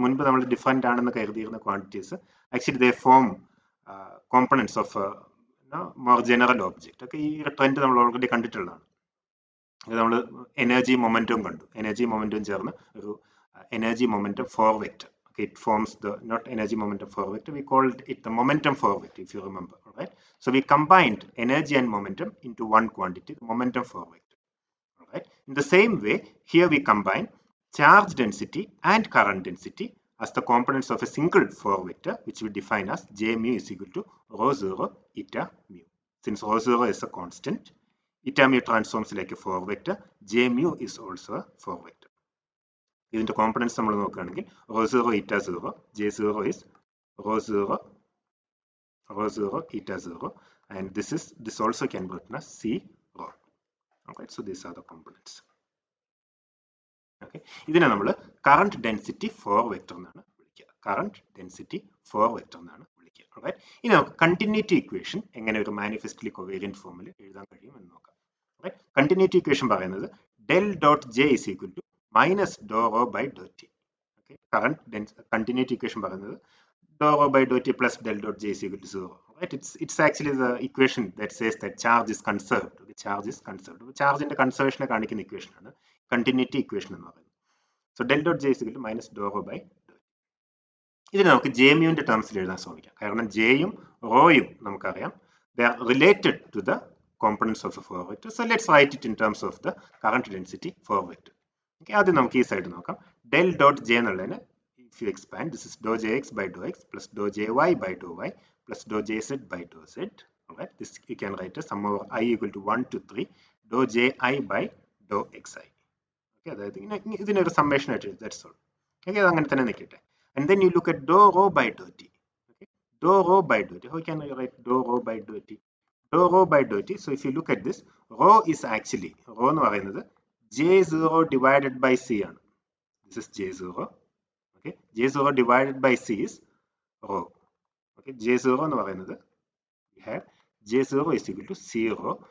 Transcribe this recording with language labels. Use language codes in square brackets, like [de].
[ml] മുൻപ് നമ്മൾ [en] different [ml] ആണെന്ന് കരുതിയിരുന്ന [en] Quantities actually they form components of more general object. [ml] ഒക്കെ ഈ ട്രെൻഡ് നമ്മൾ ഓൾറെഡി കണ്ടിട്ടുള്ളതാണ്. നമ്മൾ എനർജി മൊമെന്റവും കണ്ടു. എനർജി മൊമെന്റവും ചേർന്ന് ഒരു energy momentum 4 vector. [en] Okay, it forms the not energy momentum 4 vector, we called it the momentum 4 vector, if you remember. All right, so we combined energy and momentum into one quantity, the momentum 4 vector. All right, in the same way here we combine charge density and current density as the components of a single 4 vector, which we define as J mu is equal to rho 0 eta mu. Since rho 0 is a constant, eta mu transforms like a 4 vector, J mu is also a 4 vector. [ml] ഇതിന്റെ components നമ്മൾ നോക്കുകയാണെങ്കിൽ [en] rho 0 eta 0, J0 is rho 0 eta 0, and this also can be written as C rho. Okay, so these are the components. Okay, [ml] ഇതിനെ നമ്മൾ current density 4 vector എന്നാണ് വിളിക്കുക. current density 4 vector എന്നാണ് വിളിക്കുക. Alright, ഇനി നമുക്ക് continuity equation എങ്ങനെ ഒരു manifestly covariant ഫോമിൽ എഴുതാൻ കഴിയും എന്ന് നോക്കാം. [en] Right, continuity equation [ml] പറയുന്നത് [en] del dot J is equal to minus dou rho by dou t. Okay, current continuity equation [ml] പറയുന്നത് [en] dou rho by dou t plus del dot J is equal to 0. Right, it's actually the equation that says that charge is conserved. The charge is conserved. Charge in the conservation [ml] കാണിക്കുന്ന equation ആണ് continuity equation എന്ന് പറയുന്നത്. [en] So del dot J is equal to minus dou rho by dou t. [ml] ഇതിനെ നമുക്ക് J mu ന്റെ ടേംസിൽ എഴുതാൻ ശ്രമിക്കാം. കാരണം J യും rho യും നമുക്കറിയാം, [en] they are related to the components of a 4 vector. So let's write it in terms of the current density 4 vector. [ml] Okay, ആദ്യം നമുക്ക് ഈ സൈഡ് നോക്കാം. [en] del dot J [ml] എന്നുള്ളതിനെ [en] if you expand, this is dou Jx by dou x plus dou Jy by dou y plus dou Jz by dou z. Alright, this you can write as sum over I equal to 1 to 3 dou Ji by dou xi. [ml] Okay, അതായത് ഇതിനൊരു summation ആയിട്ട് [en] that's all. [ml] Okay, അത് അങ്ങനെ തന്നെ നിൽക്കട്ടെ. [en] And then you look at dou rho by dou t. Okay, dou rho by dou t. How can I write dou rho by dou t? Dou rho by dou t. So if you look at this, rho is actually rho [ml] എന്ന് പറയുന്നത് J0 divided by C ആണ്. [en] This is J0. Okay, J0 divided by C is rho. Okay, [ml] J0 എന്ന് പറയുന്നത് [en] we have J0 is equal to C rho.